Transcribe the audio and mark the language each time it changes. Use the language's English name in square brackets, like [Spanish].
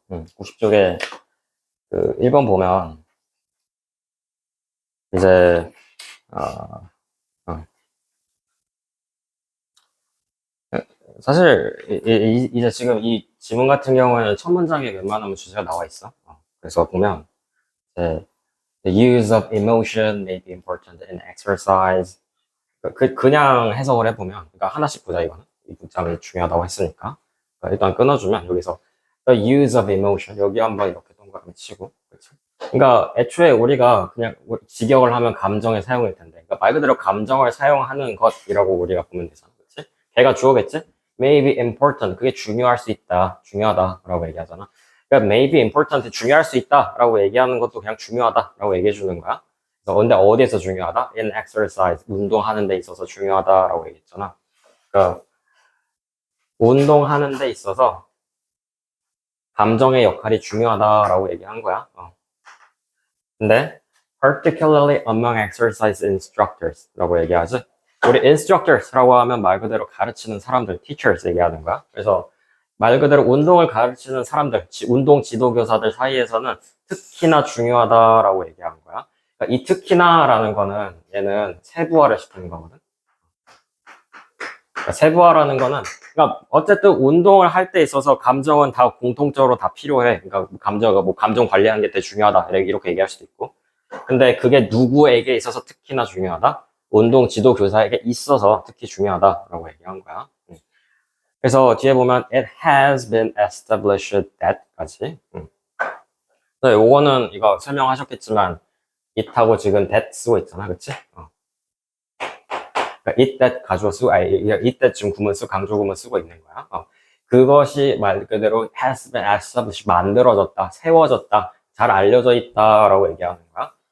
[Korean] 90쪽에 그 1번 보면 이제 어, 어, 사실 이제 지금 이 지문 같은 경우에는 첫 문장에 웬만하면 주제가 나와 있어. 그래서 보면 이제 [English] the use of emotion may be important in exercise. [Korean] 그냥 해석을 해보면, 그러니까 하나씩 보자 이거는 이 문장이 중요하다고 했으니까 일단 끊어주면 여기서 [English] the use of emotion [Korean] 여기 한번 이렇게 동그라미 치고, 그치? 그러니까 애초에 우리가 그냥 직역을 하면 감정의 사용일 텐데, 그러니까 말 그대로 감정을 사용하는 것이라고 우리가 보면 되잖아, 그렇지? 걔가 주어겠지? [English] May be important, [Korean] 그게 중요할 수 있다, 중요하다라고 얘기하잖아. 그러니까 [English] may be important, [Korean] 중요할 수 있다라고 얘기하는 것도 그냥 중요하다라고 얘기해 주는 거야. 그래서 근데 어디에서 중요하다? [English] In exercise, [Korean] 운동하는 데 있어서 중요하다라고 얘기했잖아. 그러니까 운동하는 데 있어서 감정의 역할이 중요하다라고 얘기한 거야. 근데 [English] particularly among exercise instructors [Korean] 라고 얘기하지. 우리 instructors라고 하면 말 그대로 가르치는 사람들, teachers 얘기하는 거야. 그래서 말 그대로 운동을 가르치는 사람들, 운동 지도교사들 사이에서는 특히나 중요하다라고 얘기한 거야. 그러니까 이 특히나라는 거는 얘는 세부화를 시키는 거거든. 그러니까 세부화라는 거는, 그러니까 어쨌든 운동을 할 때 있어서 감정은 다 공통적으로 다 필요해. 그러니까 감정가 뭐 감정 관리하는 게 되게 중요하다 이렇게 얘기할 수도 있고. 근데 그게 누구에게 있어서 특히나 중요하다? 운동 지도 교사에게 있어서 특히 중요하다라고 얘기한 거야. 그래서 뒤에 보면 [English] it has been established that까지. [Korean] 요거는 이거 설명하셨겠지만 it하고 지금 that 쓰고 있잖아, 그치? 그러니까 it that 가주어 쓰고, it that 지금 구문 쓰고 강조 구문 쓰고 있는 거야. 그것이 말 그대로 [English] has been established, [Korean] 만들어졌다, 세워졌다, 잘 알려져 있다라고 얘기하는 거야.